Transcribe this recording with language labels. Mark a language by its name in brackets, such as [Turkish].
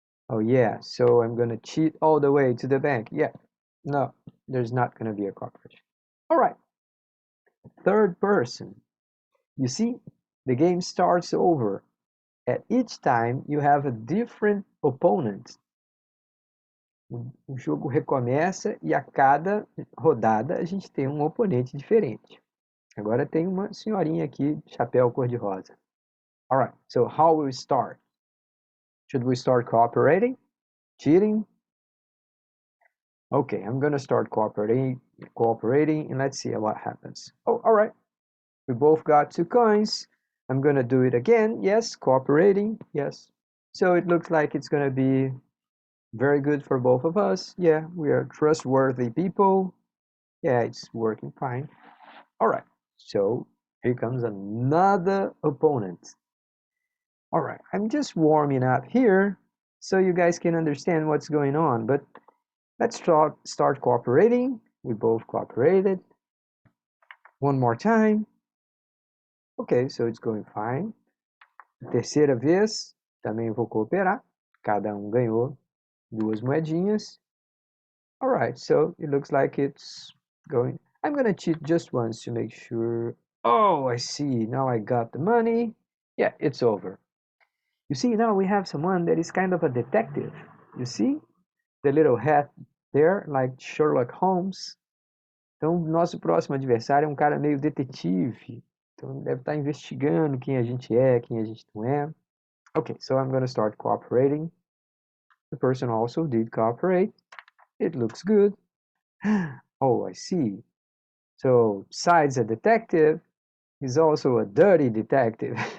[English] Oh yeah, so I'm gonna cheat all the way to the bank. Yeah, no, there's not gonna be a cooperation. All right, third person. You see, the game starts over. At each time, you have a different opponent. [Portuguese] O jogo recomeça e a cada rodada a gente tem um oponente diferente. Agora tem uma senhorinha aqui de chapéu cor-de-rosa. [English] All right, so how will we start? Should we start cooperating? Cheating? Okay, I'm gonna start cooperating, and let's see what happens. Oh, all right. We both got 2 coins. I'm gonna do it again. Yes, cooperating. Yes. So it looks like it's gonna be very good for both of us. Yeah, we are trustworthy people. Yeah, it's working fine. All right. So here comes another opponent. All right, I'm just warming up here so you guys can understand what's going on, but let's start cooperating. We both cooperated. One more time. Okay, so it's going fine. [Portuguese] Terceira vez, também vou cooperar. Cada ganhou 2 moedinhas. [English] All right, so it looks like it's going. I'm gonna cheat just once to make sure. Oh, I see. Now I got the money. Yeah, it's over. You see, now we have someone that is kind of a detective. You see? The little hat there, like Sherlock Holmes. [Portuguese] Então, nosso próximo adversário é um cara meio detetive. Então, deve estar investigando quem a gente é, quem a gente não é. [English] Okay, so I'm going to start cooperating. The person also did cooperate. It looks good. Oh, I see. So, besides a detective, he's also a dirty detective.